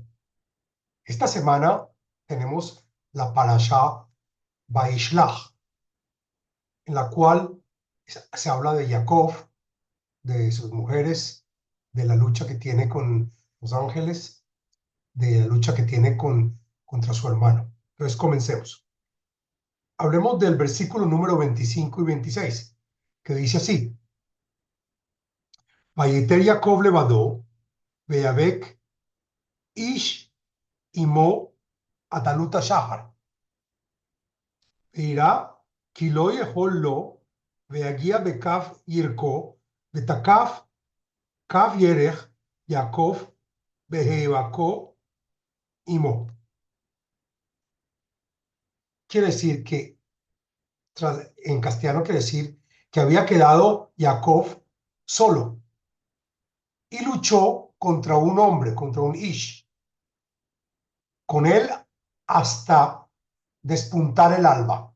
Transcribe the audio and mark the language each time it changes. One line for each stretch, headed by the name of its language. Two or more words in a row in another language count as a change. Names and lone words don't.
Spanish: Esta semana tenemos la parashá Vaishlach, en la cual se habla de Jacob, de sus mujeres, de la lucha que tiene con los ángeles, de la lucha que tiene contra su hermano. Entonces comencemos. Hablemos del versículo número 25 y 26, que dice así:
Hebrew: ויותר יעקב לבדו ויאבק איש עמו עד עלות השחר. Irá, כי לא יכול לו, ויגיע בכף ירכו, ותקף כף ירך יעקב בהיאבקו עמו.
Spanish: Quiere decir que, en castellano quiere decir que había quedado Jacob solo y luchó contra un hombre, contra un Ish, con él hasta despuntar el alba.